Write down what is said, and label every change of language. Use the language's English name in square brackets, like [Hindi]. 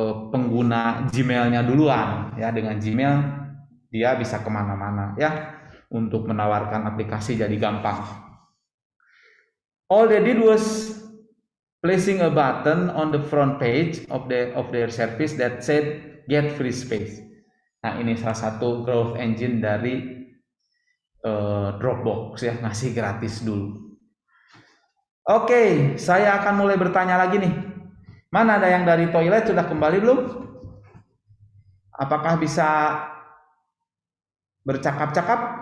[Indonesian] pengguna Gmail-nya duluan ya. Dengan Gmail dia bisa kemana-mana ya, untuk menawarkan aplikasi jadi gampang. [English] All they did was placing a button on the front page of their service that said get free space. [Indonesian] Nah, ini salah satu growth engine dari Dropbox ya, ngasih gratis dulu. Oke, saya akan mulai bertanya lagi nih. Mana ada yang dari toilet sudah kembali belum? Apakah bisa bercakap-cakap?